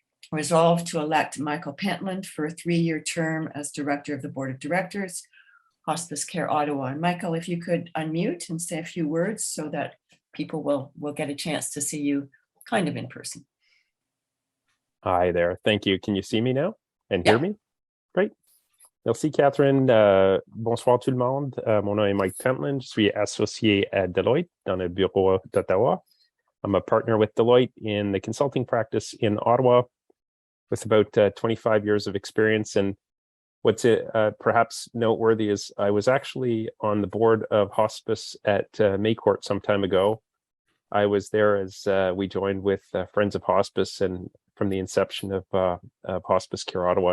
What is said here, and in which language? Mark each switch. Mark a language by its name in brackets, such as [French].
[English] Resolved to elect Michael Pentland for a 3-year term as Director of the Board of Directors, Hospice Care Ottawa. And Michael, if you could unmute and say a few words so that people will get a chance to see you kind of in person. Hi there. Thank you. Can you see me now and hear Yeah. me? Great. [French] Merci, Catherine. Bonsoir tout le monde. Mon nom est Mike Pentland. Je suis associé à Deloitte dans le bureau d'Ottawa. [English] I'm a partner with Deloitte in the consulting practice in Ottawa with about 25 years of experience. And what's perhaps noteworthy is I was actually on the board of hospice at Maycourt some time ago. I was there as we joined with Friends of Hospice and from the inception of Hospice Care Ottawa.